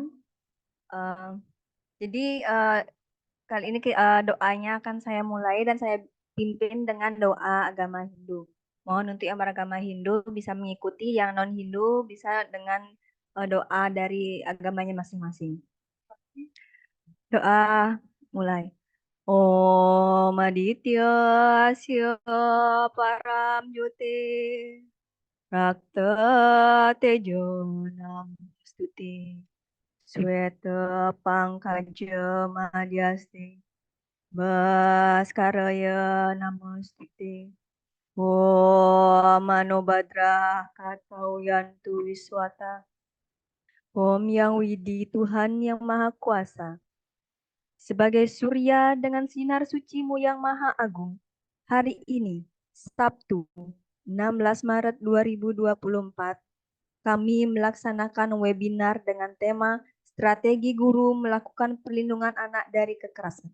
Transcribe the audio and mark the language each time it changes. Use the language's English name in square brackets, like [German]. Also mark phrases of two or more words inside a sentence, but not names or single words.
[Indonesian] Eh, jadi kali ini doanya akan saya mulai dan saya pimpin dengan doa agama Hindu. Mohon untuk yang beragama Hindu bisa mengikuti, yang non-Hindu bisa dengan doa dari agamanya masing-masing. Doa mulai. [Sanskrit] Om Aditya Asya Param Jyote Rakta Tejo Namastuti Sweta Pangkaja Madhyasti Baskaraya Namostite Om Manobhadra Katau Yantu Wiswata [Indonesian] Om Yang Widi Tuhan Yang Maha Kuasa sebagai surya dengan sinar sucimu yang maha agung hari ini Sabtu 16 Maret 2024 kami melaksanakan webinar dengan tema Strategi Guru Melakukan Perlindungan Anak dari Kekerasan.